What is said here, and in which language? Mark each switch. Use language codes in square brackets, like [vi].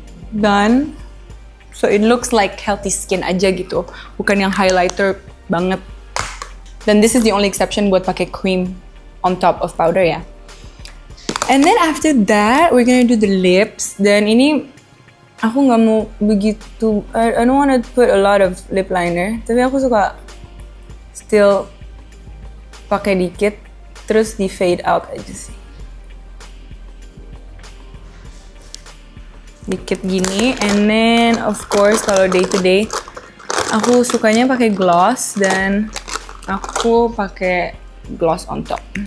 [en] Done. So it looks like healthy skin [id] aja gitu, bukan yang highlighter banget. [en] Dan this is the only exception [id] buat pakai [en] cream on top of powder ya. And then after that, we're gonna do the lips. [id] Dan ini aku nggak mau begitu. [en] I don't want to put a lot of lip liner. [id] Tapi aku suka still pakai dikit, terus di fade out aja sih. Dikit gini. [en] And then of course [id] kalau day to day, aku sukanya pakai gloss dan aku pakai gloss on top.